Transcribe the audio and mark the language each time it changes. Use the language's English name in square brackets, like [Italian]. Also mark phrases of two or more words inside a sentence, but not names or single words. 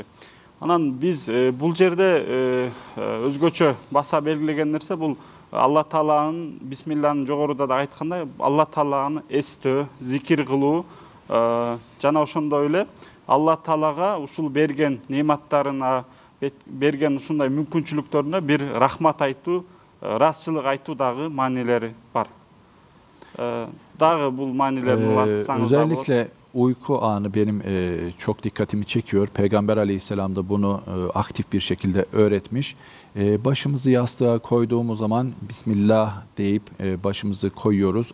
[Kyrgyz] Анан биз бул жерде өзгөчө баса белгилеген нерсе бул Алла Тааланын бисмилланын жогоруда да айткандай Алла Тааланы эстөө, зикир кылуу жана ошондой эле Алла Таалага ушул берген нематтарына, берген ушундай мүмкүнчүлүктөрүнө бир рахмат айтуу, ыраазычылык айтуу дагы маанилери бар. Dağ bul manilerini [Turkish] özellikle uyku anı benim çok dikkatimi çekiyor. Peygamber Aleyhisselam da bunu aktif bir şekilde öğretmiş. Başımızı yastığa koyduğumuz zaman Bismillah deyip başımızı koyuyoruz.